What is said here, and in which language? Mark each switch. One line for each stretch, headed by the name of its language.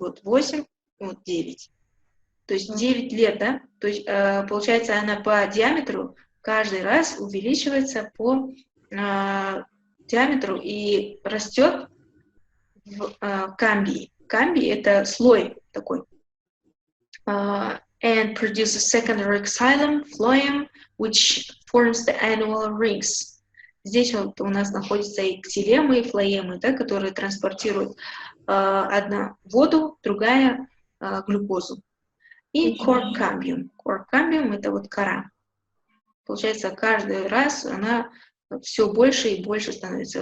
Russian: Вот 8, вот 9. То есть 9 лет, да? То есть получается она по диаметру каждый раз увеличивается по диаметру и растет в камбии. Камбий это слой такой.
English: and produces secondary xylem, phloem, which forms the annual rings.
Russian: Здесь вот у нас находятся и ксилемы, и флоемы, да, которые транспортируют одна воду, другая глюкозу. И cork cambium. Cork cambium – это вот кора. Получается, каждый раз она все больше и больше становится.